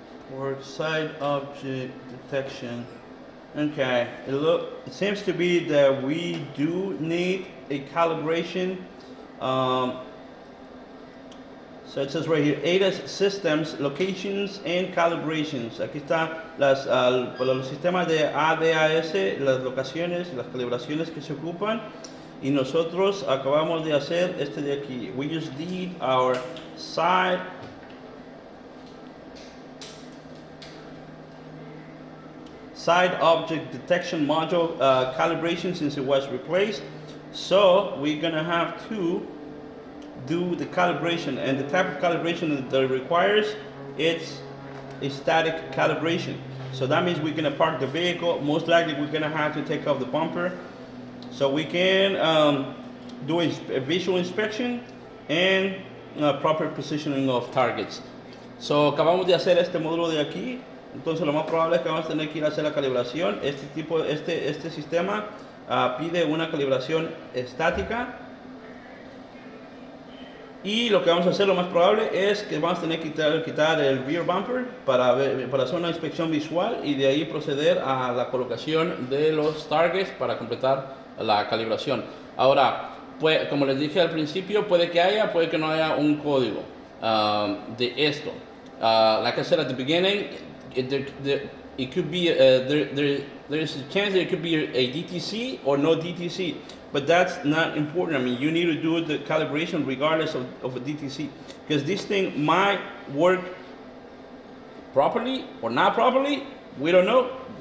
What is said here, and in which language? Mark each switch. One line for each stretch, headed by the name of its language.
English: For side object detection. Okay, it seems to be that we do need a calibration. So it says right here, ADAS systems, locations and calibrations.
Spanish: Aquí está los sistemas de ADAS, las locaciones, las calibraciones que se ocupan. Y nosotros acabamos de hacer este de aquí.
English: We just did our side side object detection module calibration since it was replaced. So we're gonna have to do the calibration, and the type of calibration that it requires, it's a static calibration. So that means we're gonna park the vehicle. Most likely we're gonna have to take off the bumper, so we can do a visual inspection and proper positioning of targets.
Spanish: So acabamos de hacer este módulo de aquí, entonces lo más probable es que vamos a tener que ir a hacer la calibración. Este sistema pide una calibración estática, y lo que vamos a hacer, lo más probable es que vamos a tener que quitar el rear bumper para hacer una inspección visual, y de ahí proceder a la colocación de los targets para completar la calibración. Ahora, pues, como les dije al principio, puede que haya, puede que no haya un código de esto.
English: Like I said at the beginning, it could be there's a chance that it could be a DTC or no DTC, but that's not important. I mean, you need to do the calibration regardless of a DTC, because this thing might work properly or not properly. We don't know.